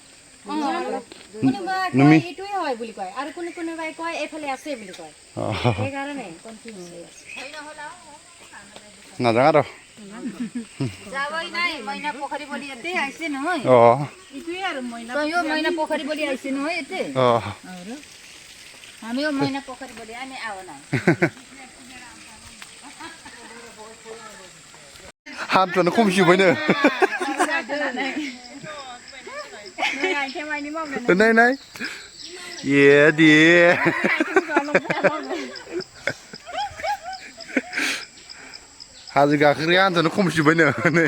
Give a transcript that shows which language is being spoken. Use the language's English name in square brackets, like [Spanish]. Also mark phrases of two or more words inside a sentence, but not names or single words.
[Assamese] নাযাওঁ আৰু যাবই নাই মইনা পোখৰী বুলি এতে আইছে নহয় ইটোই আৰু মইনা পোখৰী বুলি আইছে নহয় এতে আমিও মইনা পোখৰী বুলি আমি আও নাই [Bodo] हान्थुआनो खमसिबायनो नाय नाय ए दे हाजो गाखोग्राया हान्थुआनो खमसिबायनो नै